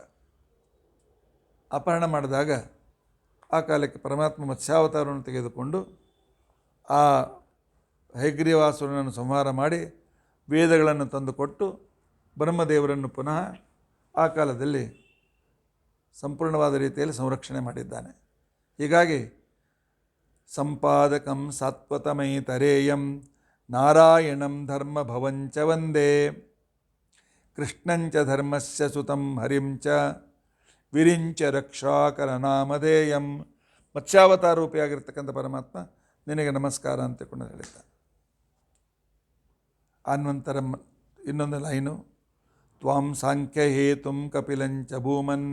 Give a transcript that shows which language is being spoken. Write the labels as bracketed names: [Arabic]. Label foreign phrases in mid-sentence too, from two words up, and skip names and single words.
[Kannada] ಅಪಹರಣ ಮಾಡಿದಾಗ ಆ ಕಾಲಕ್ಕೆ ಪರಮಾತ್ಮ ಮತ್ಸ್ಯಾವತಾರವನ್ನು ತೆಗೆದುಕೊಂಡು ಆ ಹಯಗ್ರೀವಾಸುರನನ್ನು ಸಂಹಾರ ಮಾಡಿ ವೇದಗಳನ್ನು ತಂದುಕೊಟ್ಟು ಬ್ರಹ್ಮದೇವರನ್ನು ಪುನಃ ಆ ಕಾಲದಲ್ಲಿ ಸಂಪೂರ್ಣವಾದ ರೀತಿಯಲ್ಲಿ ಸಂರಕ್ಷಣೆ ಮಾಡಿದ್ದಾನೆ. [Sanskrit] ಹೀಗಾಗಿ ಸಂಪಾದಕಂ ಸಾತ್ವತಮೈತರೇಯಂ ನಾರಾಯಣಂ ಧರ್ಮ ಭವಂಚ ವಂದೇ. ಕೃಷ್ಣಂಚ ಧರ್ಮಸ್ಯ ಸುತಂ ಹರಿಂಚ ವಿರಿಂಚ ರಕ್ಷಾಕರ ನಾಮಧೇಯಂ. [Kannada] ಮತ್ಸ್ಯಾವತಾರ ರೂಪಿಯಾಗಿರ್ತಕ್ಕಂಥ ಪರಮಾತ್ಮ ನಿನಗೆ ನಮಸ್ಕಾರ ಅಂತಕೊಂಡು ಹೇಳಿದ್ದ. ಆನಂತರ ಇನ್ನೊಂದು ಲೈನು, [Sanskrit] ತ್ವಾಂ ಸಾಂಖ್ಯ ಹೇತುಂ ಕಪಿಲಂಚ ಭೂಮನ್.